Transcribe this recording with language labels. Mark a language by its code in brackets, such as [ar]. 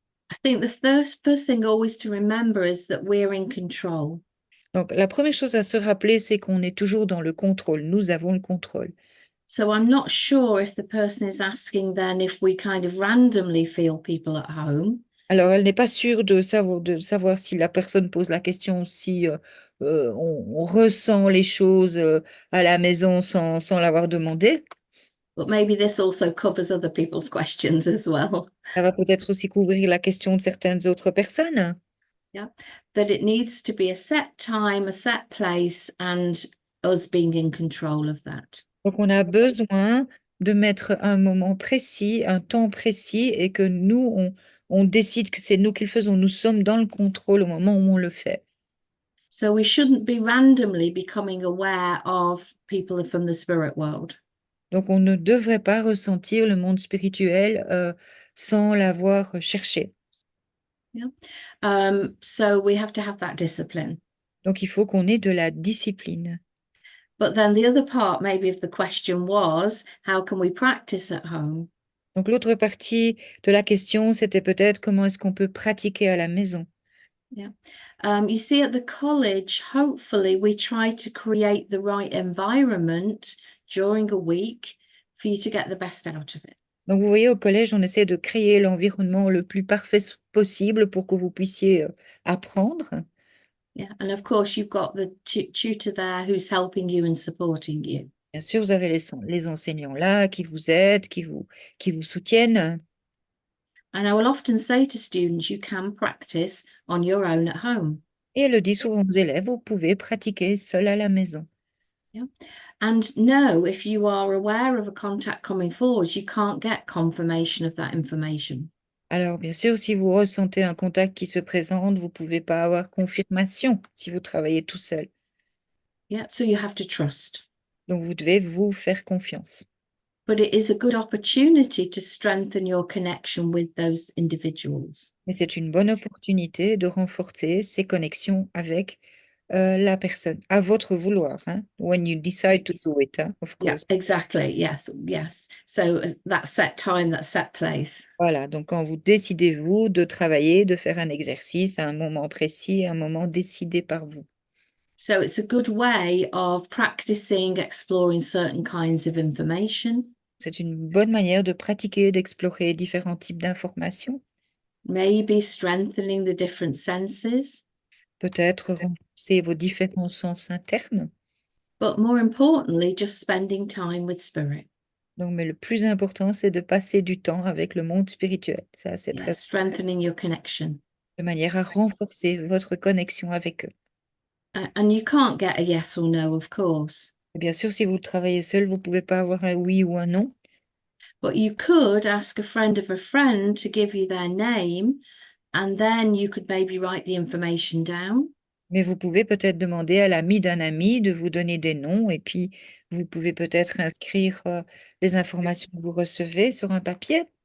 [en] I think the first thing always to remember is that we're in control. [fr] Donc, la première chose à se rappeler, c'est qu'on est toujours dans le contrôle. Nous avons le contrôle. [en] So I'm not sure if the person is asking then if we kind of randomly feel people at home. [fr] Alors, elle n'est pas sûre de savoir si la personne pose la question, si on ressent les choses à la maison sans l'avoir demandé. [en] But maybe this also covers other people's questions as well. [fr] Ça va peut-être aussi couvrir la question de certaines autres personnes. [en] That it needs to be a set time, a set place, and us being in control of that. [fr] Donc, on a besoin de mettre un moment précis, un temps précis, et que nous, on décide que c'est nous qui le faisons. Nous sommes dans le contrôle au moment où on le fait. [en] So we shouldn't be randomly becoming aware of people from the spirit world. [fr] Donc, on ne devrait pas ressentir le monde spirituel sans l'avoir cherché. [en] So we have to have that discipline. [fr] Donc, il faut qu'on ait de la discipline. [en] But then the other part, maybe, of the question was, how can we practice at home? [fr] Donc, l'autre partie de la question, c'était peut-être comment est-ce qu'on peut pratiquer à la maison. [en] You see, at the college, hopefully, we try to create the right environment during a week for you to get the best out of it. [fr] Donc, vous voyez, au collège, on essaie de créer l'environnement le plus parfait possible pour que vous puissiez apprendre. [en] Yeah, and of course, you've got the tutor there who's helping you and supporting you. [fr] Bien sûr, vous avez les enseignants là qui vous aident, qui vous soutiennent. [en] And I will often say to students, you can practice on your own at home. [fr] Et elle le dit souvent aux élèves, vous pouvez pratiquer seul à la maison. [en] And know if you are aware of a contact coming forward, you can't get confirmation of that information. [fr] Alors, bien sûr, si vous ressentez un contact qui se présente, vous ne pouvez pas avoir confirmation si vous travaillez tout seul. [en] So you have to trust. [fr] Donc, vous devez vous faire confiance. [en] but it is a good opportunity to strengthen your connection with those individuals. [fr] Mais c'est une bonne opportunité de renforcer ses connexions avec la personne, à votre vouloir, hein, [en] when you decide to do it, [fr] hein, of [en] Yeah, course. exactly. Yes, yes. So that set time, that set place. [fr] Voilà, donc quand vous décidez, vous, de travailler, de faire un exercice à un moment précis, un moment décidé par vous. [en] So it's a good way of practicing exploring certain kinds of information, [fr] C'est une bonne manière de pratiquer, d'explorer différents types d'informations, [en] maybe strengthening the different senses, [fr] peut-être renforcer vos différents sens internes. [en] but more importantly, just spending time with spirit. [fr] Donc, mais le plus important, c'est de passer du temps avec le monde spirituel. Ça, c'est [en] Yeah, [fr] très [en] strengthening your connection. [fr] de manière à renforcer votre connexion avec eux. [en] And you can't get a yes or no, of course, [fr] Et bien sûr, si vous travaillez seul, vous ne pouvez pas avoir un oui ou un non, [en] but you could ask a friend of a friend to give you their name, and then you could maybe write the information down. [fr] mais vous pouvez peut-être demander à l'ami d'un ami de vous donner des noms et puis vous pouvez peut-être inscrire les informations que vous recevez sur un papier,